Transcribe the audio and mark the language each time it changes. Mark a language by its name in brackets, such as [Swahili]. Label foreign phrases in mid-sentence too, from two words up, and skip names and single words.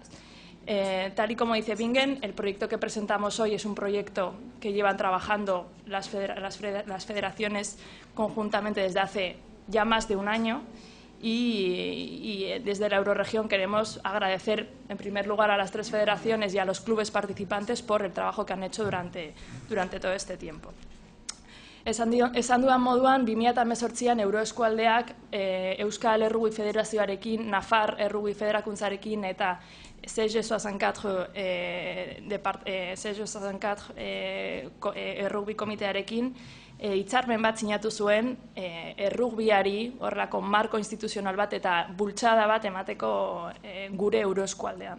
[Spanish] Tal y como dice Bingen, el proyecto que presentamos hoy es un proyecto que llevan trabajando las federaciones conjuntamente desde hace ya más de un año y desde la Euroregión queremos agradecer en primer lugar a las 3 federaciones y a los clubes participantes por el trabajo que han hecho durante todo este tiempo. [Basque] Esan dudan moduan, 2018an Euroeskualdeak Euskal Errugbi Federazioarekin, Nafar Errugbi Federakuntzarekin eta CG64 Errugbi Komitearekin hitzarmen bat sinatu zuen errugbiari horrelako marko instituzional bat eta bultzada bat emateko gure Euroeskualdean.